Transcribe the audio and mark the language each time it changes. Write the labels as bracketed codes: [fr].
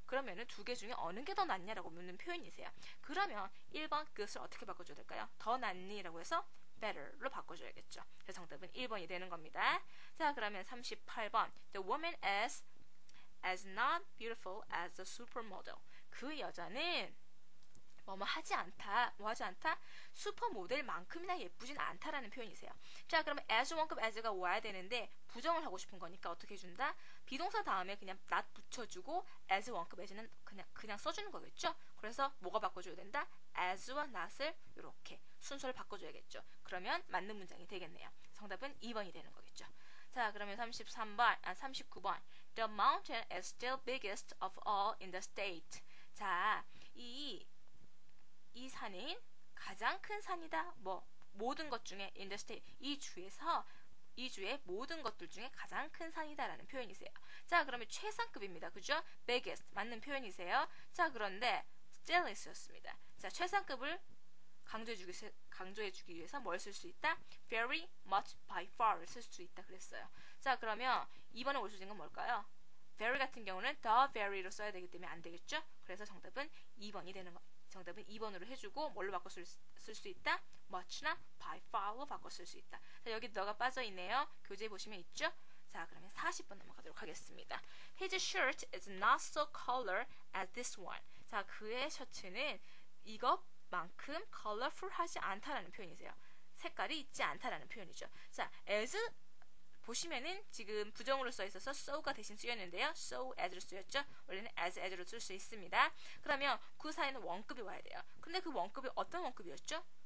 [ko] 그러면은 두 개 중에 어느 게 더 낫냐라고 묻는 표현이세요. 그러면 1번 그것을 어떻게 바꿔줘야 될까요? 더 낫니? 라고 해서 better로 바꿔줘야겠죠. 그래서 정답은 1번이 되는 겁니다. 자, 그러면 38번. [en] The woman is as not beautiful as the supermodel. [ko] 그 여자는 뭐뭐 하지 않다. 뭐 하지 않다? 슈퍼모델만큼이나 예쁘진 않다라는 표현이세요. 자, 그러면 as 원급 as가 와야 되는데 부정을 하고 싶은 거니까 어떻게 해준다? 비동사 다음에 그냥 not 붙여주고 as 원급 as는 그냥 써주는 거겠죠. 그래서 뭐가 바꿔줘야 된다? as와 not을 이렇게 순서를 바꿔줘야겠죠. 그러면 맞는 문장이 되겠네요. 정답은 2번이 되는 거겠죠. 자, 그러면 39번. [en] The mountain is still biggest of all in the state. [ko] 자, 이 산은 가장 큰 산이다. 뭐 모든 것 중에 [en] in the state [ko] 이 주의 모든 것들 중에 가장 큰 산이다라는 표현이세요. 자, 그러면 최상급입니다. 그죠? biggest 맞는 표현이세요. 자, 그런데 still이었습니다. 자, 최상급을 강조해주기 위해서 뭘 쓸 수 있다? very much by far를 쓸 수 있다 그랬어요. 자, 그러면 2번에 올 수 있는 건 뭘까요? very 같은 경우는 the very로 써야 되기 때문에 안 되겠죠? 그래서 정답은 2번이 되는 거. 정답은 2번으로 해주고 뭘로 바꿔 쓸 수 있다? much나 by far로 바꿔 쓸 수 있다. 자, 여기 너가 빠져있네요. 교재 보시면 있죠? 자, 그러면 40번 넘어가도록 하겠습니다. [en] His shirt is not so color as this one. [ko] 자, 그의 셔츠는 이것만큼 colorful하지 않다라는 표현이세요. 색깔이 있지 않다라는 표현이죠. 자, as 보시면은 지금 부정으로 써 있어서 so가 대신 쓰였는데요. so as로 쓰였죠. 원래는 as로 쓸 수 있습니다. 그러면 그 사이는 원급이 와야 돼요. 근데 그 원급이 어떤 원급이었죠?